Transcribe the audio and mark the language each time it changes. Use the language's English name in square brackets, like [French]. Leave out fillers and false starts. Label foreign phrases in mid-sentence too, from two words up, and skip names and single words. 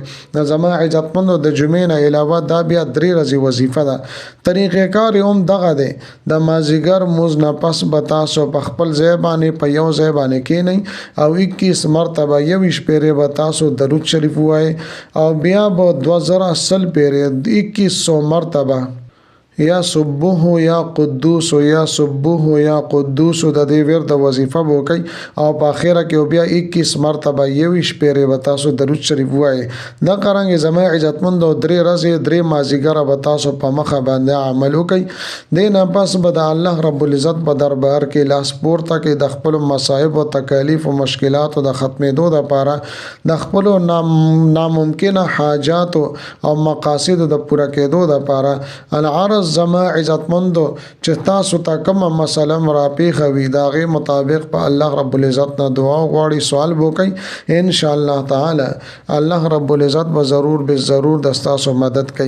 [Pashto] د زما عزتمندو د جمعې نه علاوه دا بیا 3 ورځې وظیفه ده. طریقې کار هم دغه دی، د مازیګر موز نه پس به تاسو په خپل ځای باندې په یو ځای باندې کېنئ او 21 مرتبه 21 پیره به تاسو درود شریف وایي، او بیا به 2000 پیره 2100 مرتبه [Arabic] یا سبوح یا قدوس یا سبوح یا قدوس [Pashto] د دې ورته وظیفه وکي، او په اخره کې بیا 21 مرتبه 21 پیره به تاسو درود شریف وایي. دا قرانګ زما عزتمند او 3 ورځې 3 مازیګر به تاسو په مخه باندې عمل وکي. دینه پس به د [Arabic] الله رب العزت [Pashto] په دربار کې لاس پورته کې د خپل مصائب او تکالیف او مشکلات د ختمېدو لپاره د خپل ناممکنه حاجات او مقاصد د پوره کېدو لپاره العرض زما عزتمندو چې تاسو ته کومه مسله راپیښه وي دا غي مطابق په الله رب العزت نه دعا غواړي، سوال وکړي، [Arabic] ان شاء الله تعالی الله رب العزت [Pashto] به ضرور به ضرور د تاسو مدد کوي.